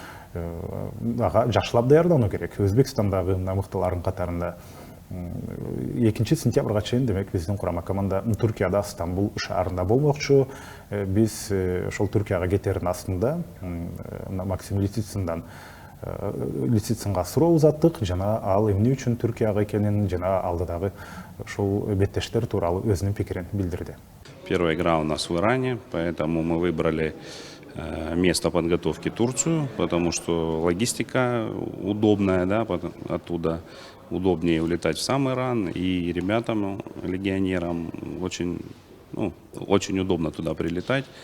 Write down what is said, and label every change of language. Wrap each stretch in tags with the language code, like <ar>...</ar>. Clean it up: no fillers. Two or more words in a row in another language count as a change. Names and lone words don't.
<ky>Ага жакшылап даярдануу керек. Өзбекстандагы мыктылардын катарында 2 сентябрга чейин демек биздин курама команда Түркияда Стамбул шаарында болмокчу. Биз ошол Түркияга кетердин астында Максим Лисицынга суроо узаттык, жана ал эмне үчүн Түркияга экенин жана алдыдагы ошол беттештер тууралуу өзүнүн пикирин билдирди.</ky> <ru>Первая игра у нас в Иране, поэтому мы выбрали место подготовки Турцию, потому что логистика удобная, да, оттуда удобнее улетать в сам Иран, и ребятам, легионерам очень удобно туда прилетать.</ru>